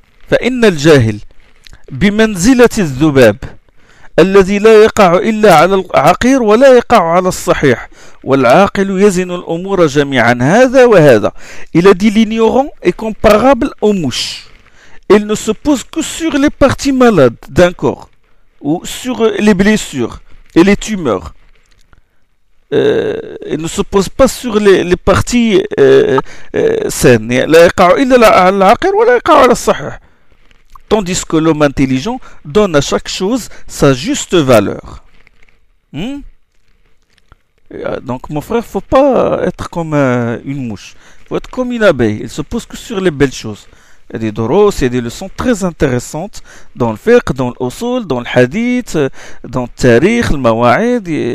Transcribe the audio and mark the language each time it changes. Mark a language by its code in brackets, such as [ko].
[ar] فإن الجاهل بمنزلة الذباب الذي لا يقع إلا على العقير ولا يقع على الصحيح والعاقل يزن الأمور جميعا هذا وهذا. [fr] Il a dit l'ignorant est comparable aux mouches. Il ne se pose que sur les parties malades d'un corps ou sur les blessures et les tumeurs. Il ne se pose pas sur les parties saines. [ar] لا يقع إلا على العقير ولا يقع على الصحيح. [fr] Tandis que l'homme intelligent donne à chaque chose sa juste valeur. Donc, mon frère, faut pas être comme une mouche. Faut être comme une abeille. Il se pose que sur les belles choses. Il y a des doros, il y a des leçons très intéressantes dans le fiqh, dans l'usul, dans le hadith, dans le tarikh, le mawa'id.